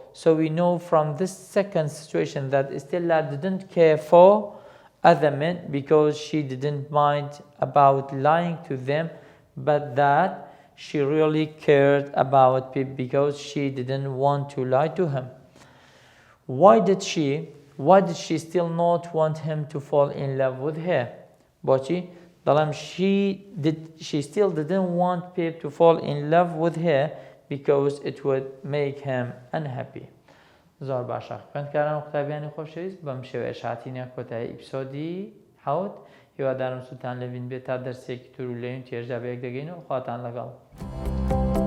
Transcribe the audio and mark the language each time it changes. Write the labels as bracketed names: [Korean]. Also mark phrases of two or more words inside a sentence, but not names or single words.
[English] So we know from this second situation that Stella didn't care for other men because she didn't mind about lying to them, but that she really cared about Pip because she didn't want to lie to him. Why did she still not want him to fall in love with her? Bochi, she still didn't want Pip to fall in love with her because it would make him unhappy. [Central Kurdish] زۆر باشە خوێندکاران و قوتابیانی خۆشەویست بەم شێوەیە هاتینە کۆتایی ئیپسۆدی حەوت هیوادارم سوتان لەبین بێت تا دەرسێکی تر و لەوین تێژدا بەیەک دەگەینەوە خواتان لەگەڵ